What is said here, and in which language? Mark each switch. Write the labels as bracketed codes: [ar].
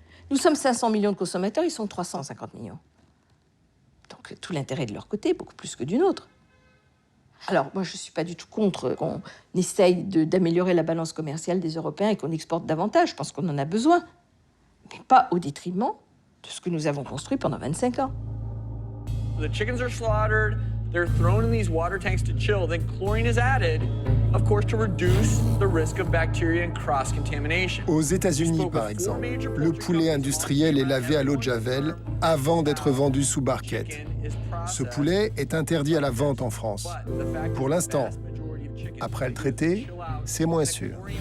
[fr] Nous sommes 500 millions de consommateurs, ils sont 350 millions. Donc tout l'intérêt de leur côté, beaucoup plus que du nôtre. Alors, moi, je ne suis pas du tout contre qu'on essaye d'améliorer la balance commerciale des Européens et qu'on exporte davantage. Je pense qu'on en a besoin. Mais pas au détriment de ce que nous avons construit pendant 25 ans. [en] The chickens are slaughtered, they're thrown in these water tanks to chill, then chlorine is added, of course, to reduce the risk of bacteria and cross-contamination. [fr] Aux États-Unis, par exemple, le poulet industriel est lavé à l'eau de Javel avant d'être vendu sous barquette. Ce poulet est interdit à la vente en France. Pour l'instant. Après le traité, c'est moins sûr.